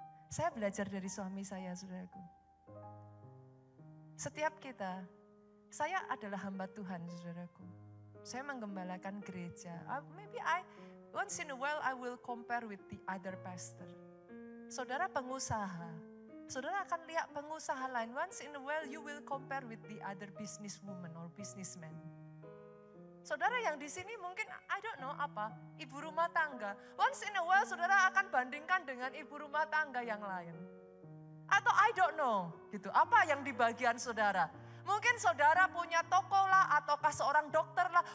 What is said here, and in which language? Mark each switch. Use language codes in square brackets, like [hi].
[id] Saya belajar dari suami saya, saudaraku. Setiap kita, saya adalah hamba Tuhan, saudaraku. Saya menggembalakan gereja. [en] Once in a while I will compare with the other pastor. [id] Saudara pengusaha, saudara akan lihat pengusaha lain. [en] Once in a while you will compare with the other businesswoman or businessman. [id] Saudara yang di sini mungkin ibu rumah tangga. [en] Once in a while [id] saudara akan bandingkan dengan ibu rumah tangga yang lain. Atau gitu. Apa yang di bagian saudara? Mungkin saudara punya toko lah, ataukah seorang dokter lah.